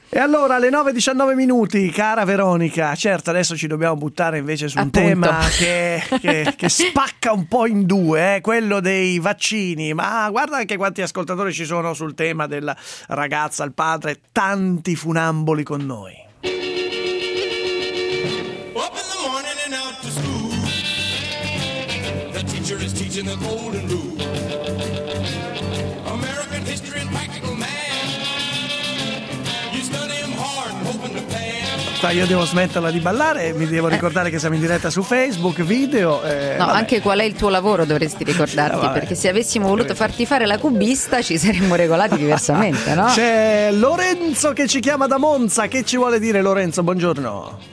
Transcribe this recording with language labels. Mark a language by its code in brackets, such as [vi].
[it] E allora alle 9:19 minuti, cara Veronica, certo adesso ci dobbiamo buttare invece su appunto. Un tema che spacca un po' in due. Quello dei vaccini, ma guarda anche quanti ascoltatori ci sono sul tema della ragazza, il padre, tanti funamboli con noi. [en] Up in the morning and out to school, the teacher is teaching the golden rule, American history and practical man, you study him hard hoping to pay. [it] Io devo smetterla di ballare, mi devo ricordare che siamo in diretta su Facebook, video. No, vabbè. Anche qual è il tuo lavoro dovresti ricordarti, no, perché se avessimo voluto farti fare la cubista ci saremmo regolati diversamente, no? C'è Lorenzo che ci chiama da Monza, che ci vuole dire Lorenzo? Buongiorno.